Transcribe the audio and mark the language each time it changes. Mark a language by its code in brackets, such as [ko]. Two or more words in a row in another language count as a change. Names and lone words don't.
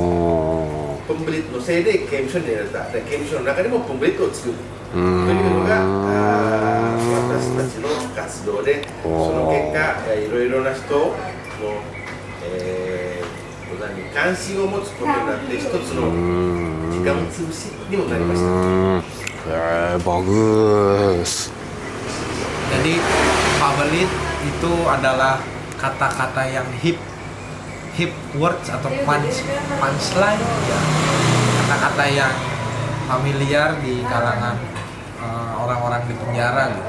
[ja] コンブリットのせいで刑務所に入れられた。刑務所の中でもコンブリットを作るというのが私たちの活動で、その結果いろいろな人の、関心を持つことになって一つの時間潰しにもなりました。 [id] Bagus. Jadi pabelit itu adalah kata-kata yang [en] hip words [id] atau punchline, ya. Kata-kata yang familiar di kalangan orang-orang di penjara gitu.